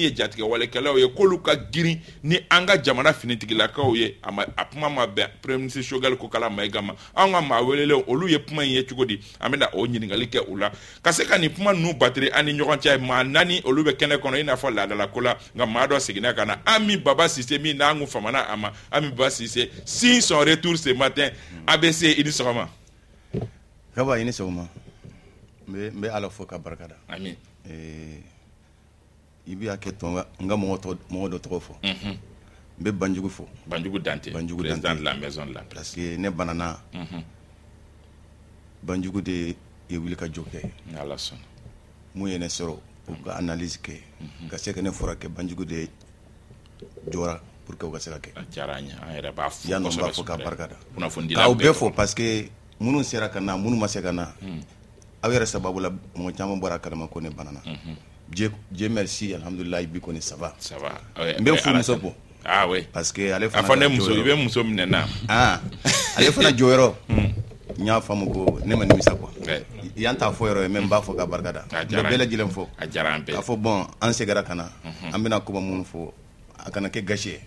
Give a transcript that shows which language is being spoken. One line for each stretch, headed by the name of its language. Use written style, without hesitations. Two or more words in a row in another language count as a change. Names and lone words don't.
Bambara: ye jatigɛ walekɛlaw ye k'olu ka girin ni an ka jamana finitigilakaw ye a kuma ma bɛn
French: Premier ministre
Bambara: Choguel Kokala Mayiga ma an ka maa welelenw olu ye kuma in ye cogo di an bɛna o ɲininkali kɛ u la ka se ka nin kuma ninnu batiri an ni ɲɔgɔn cɛ maa 4 olu bɛ kɛnɛ kɔnɔ i n'a fɔ laadala ko la nka maa dɔ seginna ka na Ami Baba Sise min n'an kun famana a ma Ami Baba Sise si
French: son retour ce matin
Bambara: ABC i ni sɔgɔma. Kaba i ni sɔgɔma n bɛ Ala fo ka barikada. Amin. I bɛ hakɛ to n ka mɔgɔ dɔ tɔgɔ fɔ. N bɛ Banjugu fɔ.
French: Banjugu Dante président de la maison de la presse. Parce que
Bambara: ne banana Banjugu de ye wuli ka jɔ kɛ. Ala sɔnna. Mun ye ne sɔrɔ u ka analyse kɛ ka se ka ne furakɛ Banjugu de jɔra
French: pour que
Bambara: u ka se ka kɛ. A diyara an ye an yɛrɛ b'a fo yanni n b'a fɔ ka barikada. Kunnafonidilaw k'aw bɛɛ fɔ
French: parce que
Bambara: minnu sera ka na minnu ma se ka na aw yɛrɛ sababu la mɔgɔ caman bɔra kalama ko ne banana.
French: Dieu merci alhamdulillah
Bambara: bi kɔni
French: ça va.
Bambara: N bɛ furumuso fɔ.
French: Ah oui. Parce que
Bambara: ale fana a fɔ ne muso i bɛ muso minɛ na. Ale fana jɔyɔrɔ n y'a faamu ko ne ma nimisa quoi. Yan t'a fɔ yɔrɔ ye mais n b'a fɔ ka barikada. N bɛ bɛɛ lajɛlen fɔ. A diyara an bɛɛ. K'a fɔ bon an seginna ka na an bɛna kuma minnu fɔ a kana kɛ gasi ye.